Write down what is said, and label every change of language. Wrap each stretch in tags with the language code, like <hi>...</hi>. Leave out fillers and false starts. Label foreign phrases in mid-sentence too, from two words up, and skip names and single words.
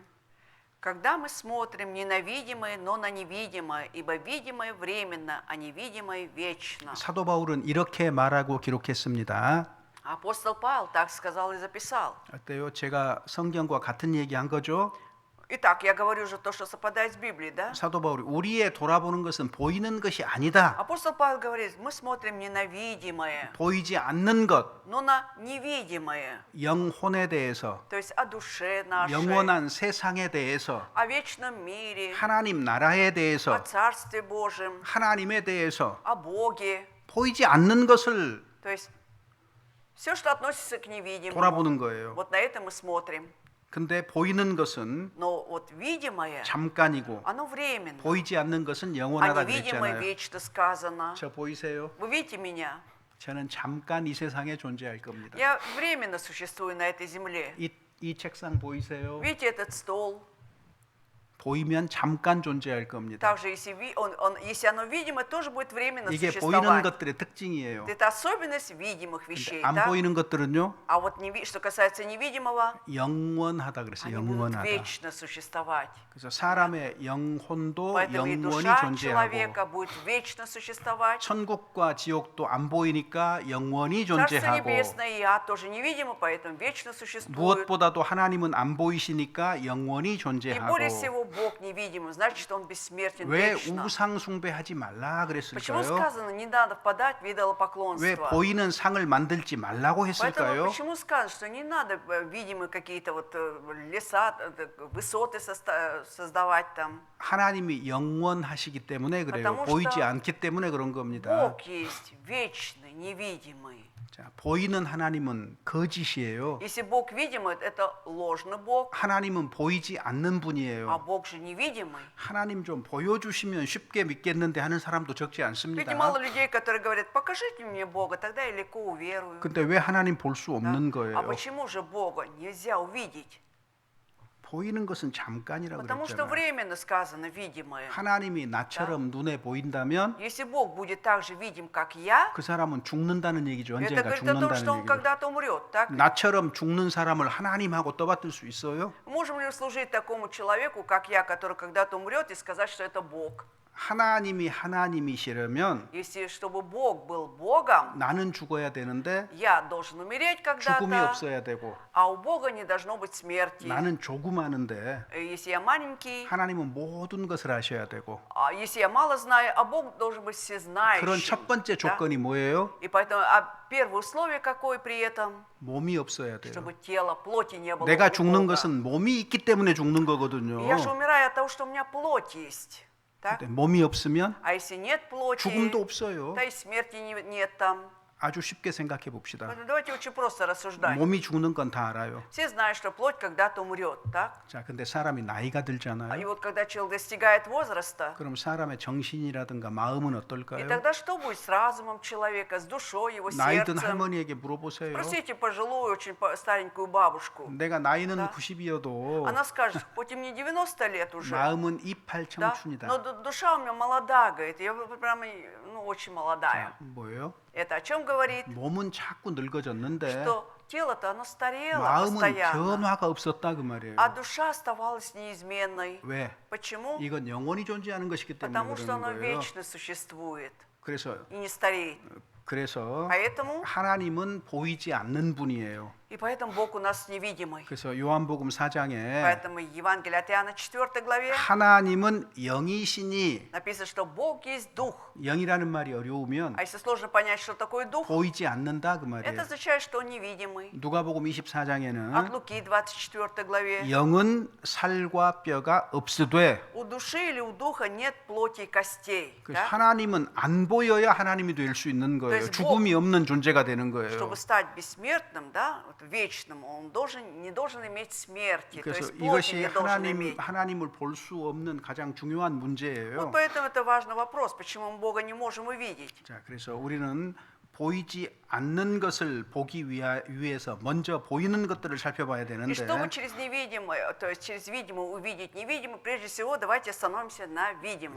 <ru>«Когда мы смотрим не на видимое, но на невидимое, ибо видимое временно, а невидимое вечно».</ru> <ko>사도 바울은 이렇게 말하고 기록했습니다.</ko> <ru>Апостол Павел так сказал и записал.</ru> <ko>어때요? 제가 성경과 같은 얘기한 거죠?</ko> <ru>Итак, я говорю же то, что совпадает с Библией, да?</ru> <ko>사도 바울이 우리의 돌아보는 것은 보이는 것이 아니다.</ko> <ru>Апостол Павел говорит, мы смотрим не на видимое,</ru> <ko>보이지 않는 것,</ko> <ru>но на невидимое.</ru> <ko>영혼에 대해서,</ko> <ru>То есть о душе нашей,</ru> <ko>영원한 세상에 대해서,</ko> <ru>о вечном мире,</ru> <ko>하나님 나라에</ko> <ru>о</ru> <ko>대해서,</ko> <ru>Царстве Божьем,</ru> <ko>하나님에 대해서</ko> <ru>о Боге.</ru> <ko>보이지 않는 것을</ko> <ru>То есть все, что относится к невидимому,</ru> <ko>돌아보는 거예요.</ko> <ru>вот на это мы смотрим.</ru> <ko>근데 보이는 것은</ko> <ru>Но вот видимое,</ru> <ko>잠깐이고</ko> <ru>оно временно,</ru> <ko>보이지 않는 것은</ko> <ru>а</ru> <ko>영원하다</ko> <ru>невидимое</ru> <ko>그랬잖아요.</ko> <ru>вечно сказано.</ru> <ko>저 보이세요?</ko> <ru>Вы видите меня?</ru> <ko>저는 잠깐 이 세상에 존재할 겁니다.</ko> <ru>Я временно существую на этой земле.</ru> <ko>이 책상 보이세요?</ko> <ru>Видите этот стол?</ru> <ko>보이면 잠깐 존재할 겁니다.</ko> <ru>Также, если, если оно видимо, тоже будет временно</ru> <ko>이게 보이는</ko> <ru>существовать.</ru> <ko>것들의 특징이에요.</ko> <ru>Это особенность видимых вещей.</ru> <ko>안</ko> <ru>Да?</ru> <ko>보이는 것들은요,</ko> <ru>А вот что касается невидимого,</ru> <ko>영원하다 그랬어요.</ko> <ru>они будут</ru> <ko>영원하다.</ko> <ru>вечно существовать.</ru> <ko>그래서 사람의 영혼도</ko> <ru>Поэтому и</ru> <ko>영원히</ko> <ru>душа</ru> <ko>존재하고</ko> <ru>человека будет вечно существовать.</ru> <ko>천국과 지옥도 안 보이니까 영원히</ko> <ru>Царство</ru> <ko>존재하고</ko> <ru>Небесное и ад тоже невидимо, поэтому вечно существует.</ru> <ko>무엇보다도 하나님은 안 보이시니까 영원히</ko> <ru>И</ru> <ko>존재하고</ko> <ru>более всего Бог невидимый, значит, что Он бессмертен</ru> <ko>왜</ko> <ru>вечно.</ru> <ko>우상 숭배하지 말라</ko> <ru>Почему</ru> <ko>그랬을까요?</ko> <ru>сказано, не надо впадать в</ru> <ko>왜</ko> <ru>идолопоклонство?</ru> <ko>보이는 상을 만들지 말라고</ko> <ru>Поэтому</ru> <ko>했을까요?</ko> <ru>почему сказано, что не надо видимые какие-то вот леса, высоты создавать там?</ru> <ko>하나님이 영원하시기 때문에 그래요.</ko> <ru>потому что</ru> <ko>보이지 않기 때문에 그런 겁니다.</ko> <ru>Бог есть вечный, невидимый.</ru> <ko>자, 보이는 하나님은 거짓이에요.</ko> <ru>Если Бог видимый, это ложный Бог,</ru> <ko>하나님은 보이지 않는</ko> <ru>а</ru> <ko>분이에요.</ko> <ru>Бог же невидимый.</ru> <ko>하나님 좀 보여주시면 쉽게 믿겠는데 하는 사람도 적지</ko> <ru>Ведь</ru> <ko>않습니다.</ko> <ru>мало людей, которые говорят, покажите мне Бога, тогда я легко уверую.</ru> <ko>근데 왜 하나님 볼 수</ko> <ru>Да?</ru> <ko>없는</ko> <ru>А</ru> <ko>거예요?</ko> <ru>почему же Бога нельзя увидеть?</ru> <ko>보이는 것은 잠깐이라고</ko> <ru>Потому что</ru> <ko>그랬잖아요.</ko> <ru>временно сказано видимое.</ru> <ko>하나님이 나처럼 눈에 보인다면</ko> <ru>Если Бог будет так же видим, как я,</ru> <ko>그 사람은 죽는다는 얘기죠.</ko> <ru>это</ru> <ko>언젠가</ko> <ru>говорит о том, что</ru> <ko>죽는다는</ko> <ru>он</ru> <ko>얘기죠.</ko> <ru>когда-то умрет. Так?</ru> <ko>나처럼 죽는 사람을 하나님하고 떠받들 수 있어요?</ko> <ru>Можем ли служить такому человеку, как я, который когда-то умрет, и сказать, что это Бог?</ru> <ko>하나님이 하나님이시라면</ko> <ru>Если чтобы Бог был Богом,</ru> <ko>나는 죽어야 되는데</ko> <ru>я должен умереть</ru> <ko>죽음이</ko> <ru>когда-то,</ru> <ko>없어야 되고</ko> <ru>а у Бога не должно быть смерти.</ru> <ko>나는 조그마한데</ko> <ru>Если я маленький,</ru> <ko>하나님은 모든 것을 아셔야 되고</ko> <ru>а если я мало знаю, а Бог должен быть всезнающим.</ru> <ko>그런 첫 번째</ko> <ru>да?</ru> <ko>조건이 뭐예요?</ko> <ru>И поэтому первое условие какое при этом?</ru> <ko>몸이 없어야 돼요.</ko> <ru>Чтобы тело, плоти не было</ru> <ko>내가</ko> <ru>у</ru> <ko>죽는</ko> <ru>Бога.</ru> <ko>것은 몸이 있기 때문에 죽는 거거든요.</ko> <ru>Я же умираю от того, что у меня плоть есть. Так?</ru> <ko>근데 몸이 없으면</ko> <ru>А если нет плоти,</ru> <ko>죽음도 없어요.</ko> <ru>то и смерти нет там.</ru> <ko>아주 쉽게 생각해 봅시다.</ko> <ru>Поэтому давайте очень просто рассуждать.</ru> <ko>몸이 죽는 건 다 알아요.</ko> <ru>Все знают, что плоть когда-то умрет, так?</ru> <ko>자, 근데 사람이 나이가</ko> <ru>И</ru> <ko>들잖아요.</ko> <ru>вот когда человек достигает возраста,</ru> <ko>그럼 사람의 정신이라든가 마음은</ko> <ru>и</ru> <ko>어떨까요?</ko> <ru>тогда что будет с разумом человека, с душой его,</ru> <ko>나이 든</ko> <ru>сердцем?</ru> <ko>할머니에게 물어보세요.</ko> <ru>Спросите пожилую, очень старенькую бабушку.</ru> <ko>내가 나이는</ko> <ru>Да.</ru> <ko>90이어도</ko> <ru>Она скажет, хоть и мне 90 лет уже,</ru> <ko>마음은 이팔</ko> <ru>да,</ru> <ko>청춘이다.</ko> <ru>но душа у меня молода, говорит, я прямо очень молодая.</ru> <ko>뭐예요?</ko> <ru>Это о чем говорит?</ru> <ko>몸은 자꾸 늙어졌는데</ko> <ru>Что тело-то оно старело</ru> <ko>마음은</ko> <ru>постоянно,</ru> <ko>변화가 없었다 그 말이에요.</ko> <ru>а душа оставалась неизменной.</ru> <ko>왜?</ko> <ru>Почему?</ru> <ko>이건 영원히 존재하는 것이기 때문에</ko> <ru>Потому что</ru> <ko>그러는</ko> <ru>оно</ru> <ko>거예요.</ko> <ru>вечно существует</ru> <ko>그래서</ko> <ru>и не стареет. Поэтому</ru> <ko>하나님은 보이지 않는 분이에요.</ko> <ru>И поэтому Бог у нас невидимый.</ru> <ko>그래서 요한복음 4장에</ko> <ru>Поэтому Евангелие от Иоанна 4 главе</ru> <ko>하나님은 영이시니</ko> <ru>написано, что Бог есть Дух.</ru> <ko>영이라는 말이 어려우면</ko> <ru>А если сложно понять, что такое Дух,</ru> <ko>보이지 않는다 그</ko> <ru>это</ru> <ko>말이에요.</ko> <ru>означает, что Он невидимый.</ru> <ko>누가복음</ko> <ru>От</ru> <ko>24장에는</ko> <ru>Луки 24 главе.</ru> <ko>영은 살과 뼈가 없으되</ko> <ru>У души или у духа нет плоти и костей.</ru> <ko>그래서</ko> <ru>Да?</ru> <ko>하나님은 안 보여야 하나님이 될 수 있는 거예요. 그래서 죽음이 없는 존재가 되는 거예요.</ko> <ru>Чтобы стать бессмертным, да, вот вечным, он не должен иметь смерти, то</ru> <ko>그래서</ko> <ru>есть плоти</ru> <ko>이것이</ko> <ru>не должен иметь.</ru> <ko>하나님을 볼 수 없는 가장 중요한 문제예요.</ko> <ru>Вот поэтому это важный вопрос, почему мы Бога не можем увидеть.</ru> <ko>자, 그래서 우리는 보이지 않는 것을 보기 위해서 먼저 보이는 것들을 살펴봐야</ko> <ru>И</ru> <ko>되는데</ko> <ru>чтобы через невидимое, то есть через видимое увидеть невидимое, прежде всего давайте остановимся на видимом.</ru>